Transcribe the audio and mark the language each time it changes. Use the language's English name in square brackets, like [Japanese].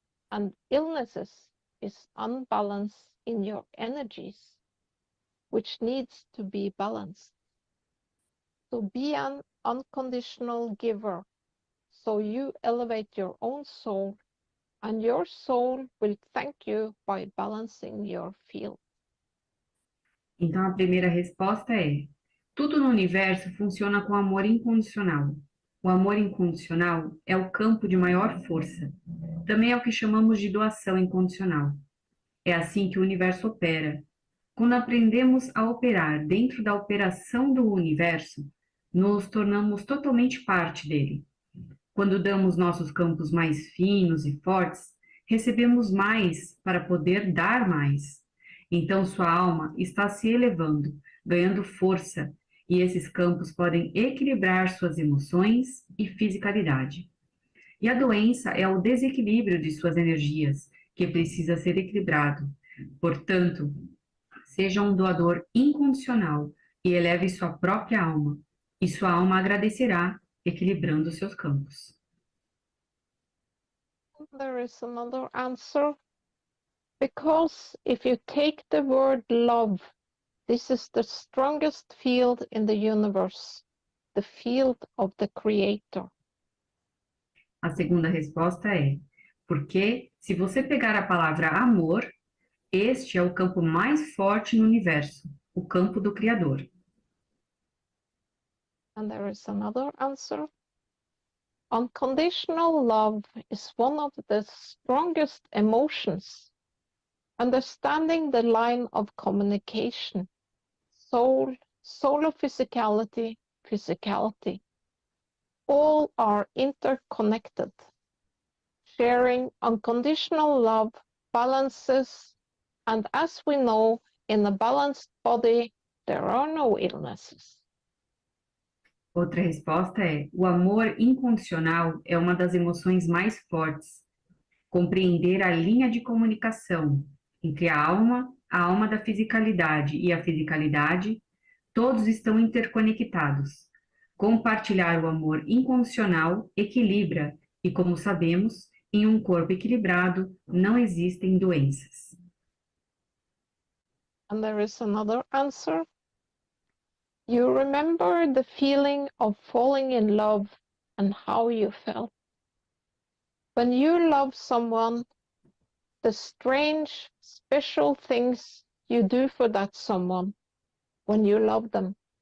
[English] And illnesses is unbalance in your energies, which needs to be balanced. So be an unconditional giver, so you elevate your own soul, and your soul will thank you by balancing your field. [Portuguese] Então, a primeira resposta é: tudo no universo funciona com amor incondicional. O amor incondicional é o campo de maior força. Também é o que chamamos de doação incondicional. É assim que o universo opera. Quando aprendemos a operar dentro da operação do universo, nos tornamos totalmente parte dele. Quando damos nossos campos mais finos e fortes, recebemos mais para poder dar mais. Então sua alma está se elevando, ganhando força, e esses campos podem equilibrar suas emoções e fisicalidade. E a doença é o desequilíbrio de suas energias, que precisa ser equilibrado. Portanto, seja um doador incondicional e eleve sua própria alma. e sua alma agradecerá, equilibrando seus campos. [English] There is another answer. Because if you take the word love, this is the strongest field in the universe, the field of the Creator. [Portuguese] A segunda resposta é: porque se você pegar a palavra amor, este é o campo mais forte no universo, o campo do Criador. [English] And there is another answer. Unconditional love is one of the strongest emotions. Understanding the line of communication, soul, solar physicality, physicality, all are interconnected. Sharing unconditional love balances, and as we know, in a balanced body, there are no illnesses. [Portuguese] Outra resposta é: o amor incondicional é uma das emoções mais fortes. Compreender a linha de comunicação entre a alma da fisicalidade e a fisicalidade, todos estão interconectados. Compartilhar o amor incondicional equilibra, e como sabemos, em um corpo equilibrado não existem doenças. [English] And there is another answer. You remember the feeling of falling in love and how you felt. When you love someone, the strange, special things you do for that someone when you love them.